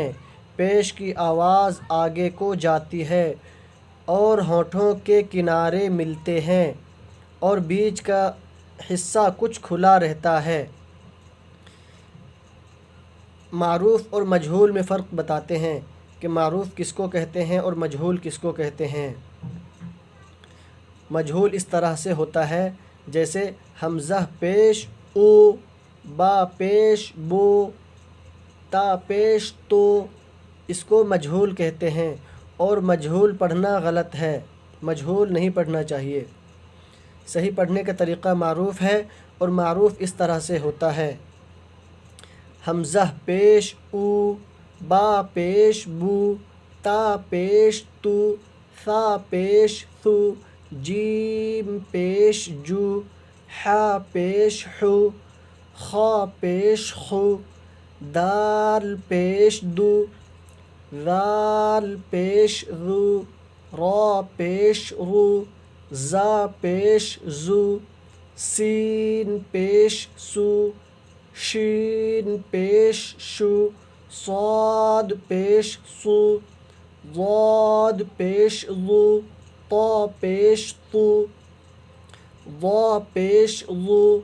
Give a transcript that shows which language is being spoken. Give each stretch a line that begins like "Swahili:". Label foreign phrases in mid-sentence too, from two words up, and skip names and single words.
Urdu: پیش کی آواز آگے کو جاتی ہے اور ہونٹوں کے کنارے ملتے ہیں اور بیچ کا حصہ کچھ کھلا رہتا ہے۔ معروف اور مجہول میں فرق بتاتے ہیں کہ معروف کس کو کہتے ہیں اور مجہول کس کو کہتے ہیں۔ مجہول اس طرح سے ہوتا ہے جیسے حمزہ پیش او، با پیش بو، تا پیش تو، اس کو مجہول کہتے ہیں اور مجہول پڑھنا غلط ہے، مجہول نہیں پڑھنا چاہیے۔ صحیح پڑھنے کا طریقہ معروف ہے اور معروف اس طرح سے ہوتا ہے حمزہ پیش او، با پیش بو، تا پیش تو، ثا پیش ثو، جیم پیش جو، حا پیش حو، خا پیش خو، دال پیش دو، ذال پیش ذو، را پیش رو، زا پیش زو، سین پیش سو، شین پیش شو، صاد پیش سو، ضاد پیش ضو، طا پیش طو، ضا پیش ضو،